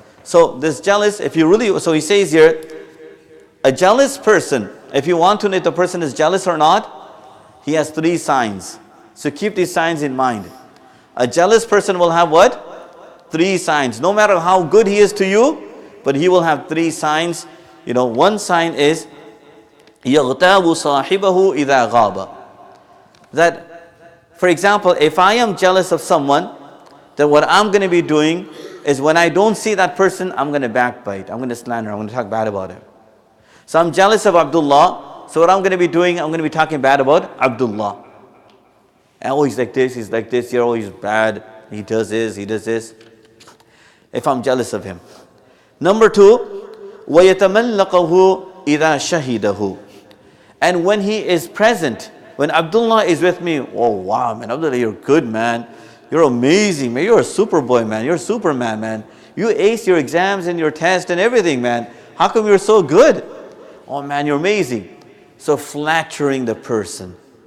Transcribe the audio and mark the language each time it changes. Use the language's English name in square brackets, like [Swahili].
[English] So this jealous, so he says here, a jealous person, if you want to know if the person is jealous or not, he has 3 signs. So keep these signs in mind. A jealous person will have what? 3 signs. No matter how good he is to you, but he will have 3 signs. One sign is [Arabic] يَغْتَابُ صَاحِبَهُ إِذَا غَابَ. [English] That, for example, if I am jealous of someone, then what I'm going to be doing is when I don't see that person, I'm going to backbite, I'm going to slander, I'm going to talk bad about him. So I'm jealous of Abdullah, so what I'm going to be doing, I'm going to be talking bad about Abdullah. Oh, he's like this, oh, he's bad, he does this, he does this. If I'm jealous of him. Number 2, [Arabic] وَيَتَمَلَّقَهُ إِذَا شَهِدَهُ. [English] And when he is present, when Abdullah is with me, oh wow, man, Abdullah, you're good, man. You're amazing, man. You're a super boy, man. You're a Superman, man. You ace your exams and your test and everything, man. How come you're so good? Oh man, you're amazing. So flattering the person.